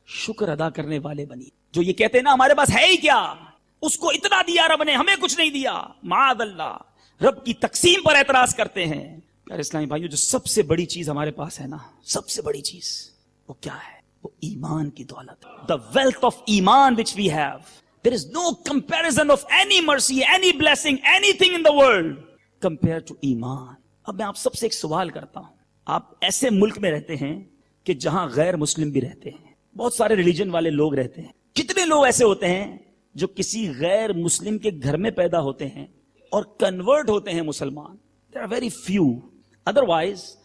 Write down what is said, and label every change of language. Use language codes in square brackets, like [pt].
[ur] شکر ادا کرنے والے بنی. جو یہ کہتے ہیں نا ہمارے پاس ہے ہی کیا, اس کو اتنا دیا رب نے, ہمیں کچھ نہیں دیا, معاذ اللہ, رب کی تقسیم پر اعتراض کرتے ہیں. پیارے اسلامی بھائیو جو سب سے بڑی چیز ہمارے پاس ہے نا, سب سے بڑی چیز وہ کیا ہے؟ وہ ایمان کی دولت. [en] The wealth of ایمان which we have. There is no comparison of any mercy, any blessing, anything in the world compared to ایمان. [ur] اب میں آپ سب سے ایک سوال کرتا ہوں. آپ ایسے ملک میں رہتے ہیں کہ جہاں غیر مسلم بھی رہتے ہیں, بہت سارے ریلیجن والے لوگ رہتے ہیں. کتنے لوگ ایسے ہوتے ہیں جو کسی غیر مسلم کے گھر میں پیدا ہوتے ہیں اور کنورٹ ہوتے ہیں مسلمان؟ [en] There are very few. Otherwise,